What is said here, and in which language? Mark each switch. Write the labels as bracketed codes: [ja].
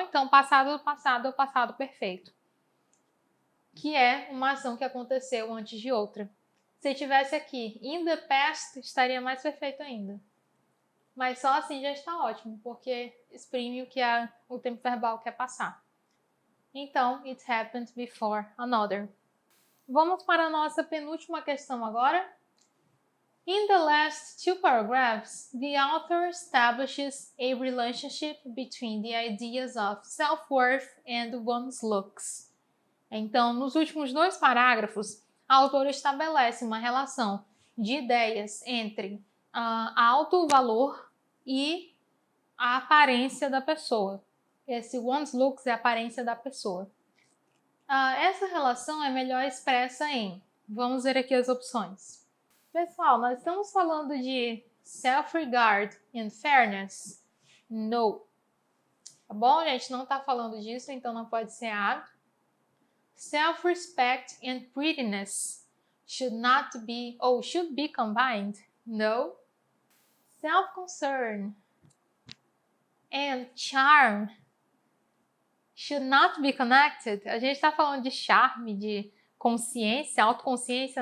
[pt] Então, passado do passado é o passado perfeito, que é uma ação que aconteceu antes de outra. Se tivesse aqui [en] in the past, [pt] estaria mais perfeito ainda. Mas só assim já está ótimo, porque exprime o que o tempo verbal quer passar. Então, [en] it happened before another. [pt] Vamos para a nossa penúltima questão agora. [en] In the last two paragraphs, the author establishes a relationship between the ideas of self-worth and one's looks. [pt] Então, nos últimos 2 parágrafos, a autora estabelece uma relação de ideias entre auto-valor e a aparência da pessoa. Esse [en] one's looks [pt] é a aparência da pessoa. Essa relação é melhor expressa em... Vamos ver aqui as opções. Pessoal, nós estamos falando de [en] self-regard and fairness? No. [pt] Tá bom? A gente não está falando disso, então não pode ser A. [en] Self-respect and prettiness should be combined? No. Self-concern and charm should not be connected? [pt] A gente está falando de charme, de consciência, autoconsciência?